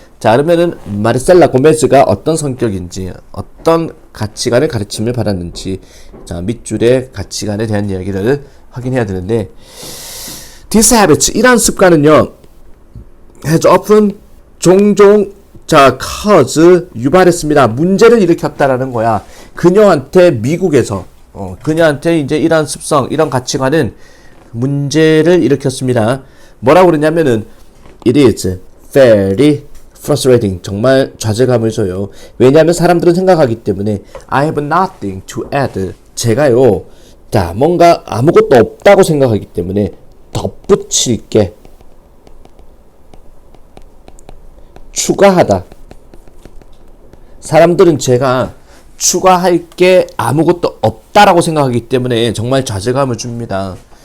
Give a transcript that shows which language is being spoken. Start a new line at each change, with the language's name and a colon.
Korean: 자 그러면은 마르셀라 고메즈가 어떤 성격인지 어떤 가치관을 가르침을 받았는지 자 밑줄의 가치관에 대한 이야기를 확인해야 되는데
English: This habit
Korean: 이러한 습관은요
English: has often
Korean: 종종 자 cause 유발했습니다. 문제를 일으켰다라는 거야. 그녀한테 미국에서 그녀한테 이제 이런 습성 이런 가치관은 문제를 일으켰습니다. 뭐라고 그러냐면은
English: it is very frustrating.
Korean: 정말 좌절감을 줘요. 왜냐하면 사람들은 생각하기 때문에
English: I have nothing to add.
Korean: 제가요, 자, 뭔가 아무것도 없다고 생각하기 때문에 덧붙일 게 추가하다. 사람들은 제가 추가할 게 아무것도 없다라고 생각하기 때문에 정말 좌절감을 줍니다.